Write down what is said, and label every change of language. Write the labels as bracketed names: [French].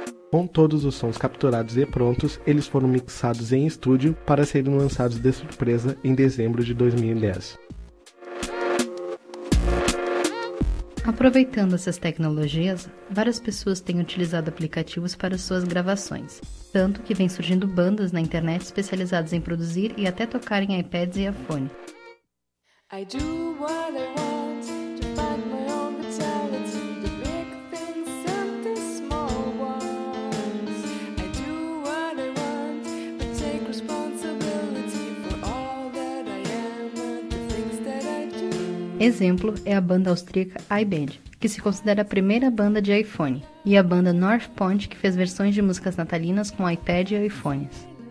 [Portuguese] Com todos os sons capturados e prontos, eles foram mixados em estúdio para serem lançados de surpresa em dezembro de 2010. Aproveitando essas tecnologias, várias pessoas têm utilizado aplicativos para suas gravações, tanto que vem surgindo bandas na internet especializadas em produzir e até tocar em iPads e iPhone. [English] I do what I want to find my own vitality, the big things and the small ones. I do what I want, but take responsibility for all that I am and the things that I do. [Portuguese] Exemplo é a banda austríaca iBand, que se considera a primeira banda de iPhone, e a banda North Point, que fez versões de músicas natalinas com iPad e iPhones.